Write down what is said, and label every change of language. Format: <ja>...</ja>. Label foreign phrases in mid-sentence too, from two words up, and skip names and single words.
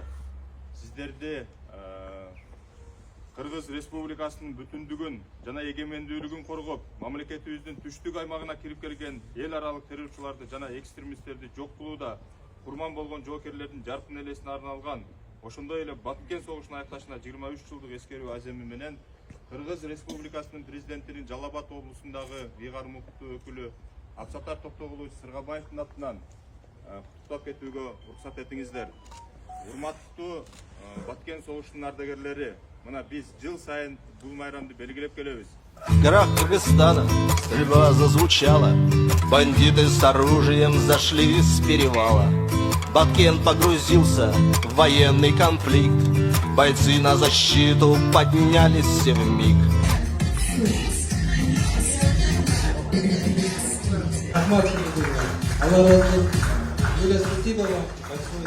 <ky>Сиздерди Кыргыз Республикасынын бүтүндүгүн жана эгемендүүлүгүн коргоп, мамлекетибиздин түштүк аймагына кирип келген эл аралык террорчуларды жана экстремисттерди жок кылууда курман болгон жоокерлердин жаркын элесине арналган, ошондой эле Баткен согушунун аякташына 23 жылдык эскерүү аземи менен Кыргыз Республикасынын президентинин Жалал Абад облусундагы ыйгарым укуктуу өкүлү Абсаттар Токтогулович Сыргабаевдин атынан куттуктап кетүүгө уруксат этиңиздер. Урматтуу Баткен согушунун ардагерлери, мына биз жыл сайын бул майрамды белгилеп келебиз.</ky> <ru>В горах Кыргызстана стрельба зазвучала, бандиты с оружием зашли с перевала. Баткен погрузился в военный конфликт, бойцы на защиту поднялись все вмиг. Юля, спасибо вам большое.</ru>